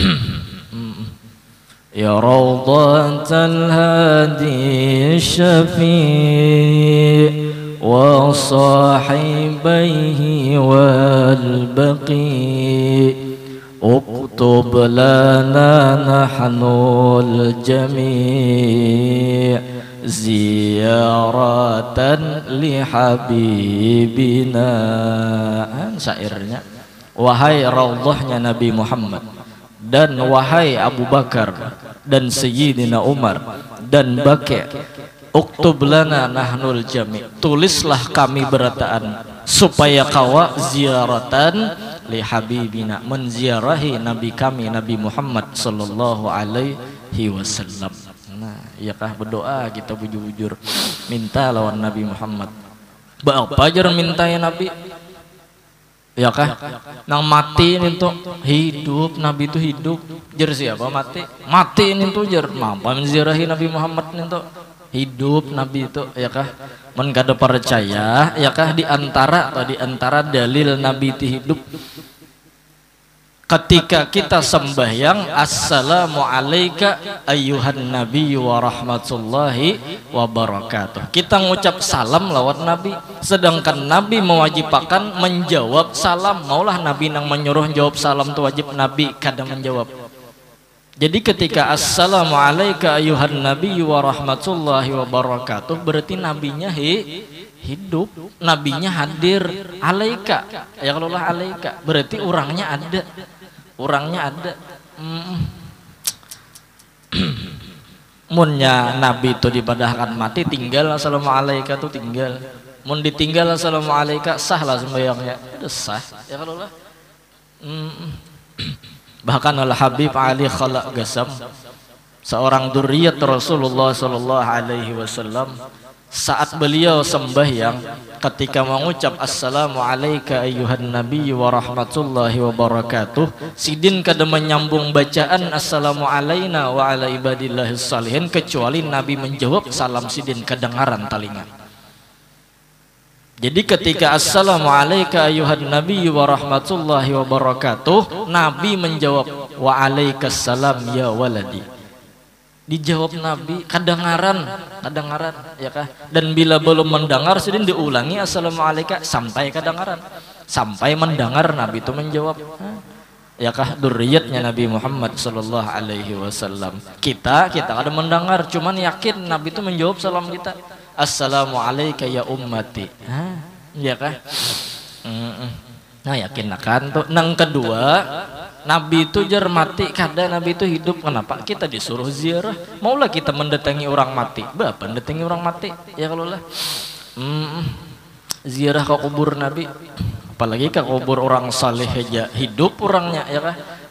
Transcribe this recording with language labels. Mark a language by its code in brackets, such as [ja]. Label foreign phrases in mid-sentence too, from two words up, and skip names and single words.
[ar] يا روضة الهادي شفيع وصاحبيه والبقيع اكتب لنا نحن الجميع زيارة لحبيبنا. [bjn] Syairnya, wahai raudhahnya Nabi Muhammad, dan wahai Abu Bakar dan Sayyidina Umar dan Baqi', [ar] اكتب لنا نحن الجميع', [bjn] tulislah kami berataan supaya kawa [ar] زيارة لحبيبنا, [bjn] menziarahi Nabi kami Nabi Muhammad [ar] صلى الله عليه وسلم. [bjn] Nah, iya kah berdoa kita bujur-bujur minta lawan Nabi Muhammad. Apa jar minta ya Nabi? Ya kah? Nang mati ini tuh hidup, Nabi itu hidup. Jar siapa mati? Mati ini tuh jar mampu menziarahi Nabi Muhammad ini tuh hidup Nabi itu, ya kah. Men kada percaya, ya kah, di antara dalil Nabi itu hidup ketika kita sembahyang [ar] السلام عليك أيها النبي ورحمة الله وبركاته, [bjn] kita ngucap salam lawan Nabi, sedangkan Nabi mewajibkan menjawab salam. Maulah Nabi nang menyuruh jawab salam tu wajib, Nabi kada menjawab. Jadi ketika [ar] السلام عليك أيها النبي ورحمة الله وبركاته, [bjn] berarti nabinya hidup, nabinya hadir. Alaika, ya kalau lah alaika, berarti orangnya ada. Munnya Nabi itu dipadahkan mati, tinggal [ar] السلام عليك [bjn] tuh tinggal. Mun ditinggal [ar] السلام عليك, [bjn] sah lah sembahyangnya, udah sah, ya kalau lah. Bahkan Al-Habib Ali Khalaq Gasam, seorang dzurriyyat Rasulullah [ar] صلى الله عليه وسلم, [bjn] saat beliau sembahyang ketika mengucap [ar] السلام عليك أيها النبي ورحمة الله وبركاته, [bjn] sidin kada menyambung bacaan [ar] السلام علينا وعلى عباد الله الصالحين, [bjn] kecuali Nabi menjawab salam sidin kedengaran talingan. Jadi ketika [ar] السلام عليك أيها النبي ورحمة الله وبركاته, [bjn] Nabi menjawab [ar] وعليك السلام يا ولدي. [bjn] Dijawab Nabi kedengaran, ya kah. Dan bila belum mendengar sidin diulangi [ar] السلام عليك [bjn] sampai kedengaran, sampai mendengar Nabi itu menjawab. Ya kah, dzurriyyatnya Nabi Muhammad [ar] صلى الله عليه وسلم. [bjn] Kita kada mendengar, cuman yakin Nabi itu menjawab salam kita. [ar] السلام عليك يا أمتي. [bjn] Ya kah? Nah, yakin akan tuh. Nang kedua, Nabi itu jar mati, kada Nabi itu hidup. Kenapa kita disuruh ziarah? Maulah kita mendatangi orang mati. Bapak mendatangi orang mati, ya kalau lah. Ziarah ke kubur Nabi, apalagi ke kubur orang saleh aja hidup orangnya, ya kah.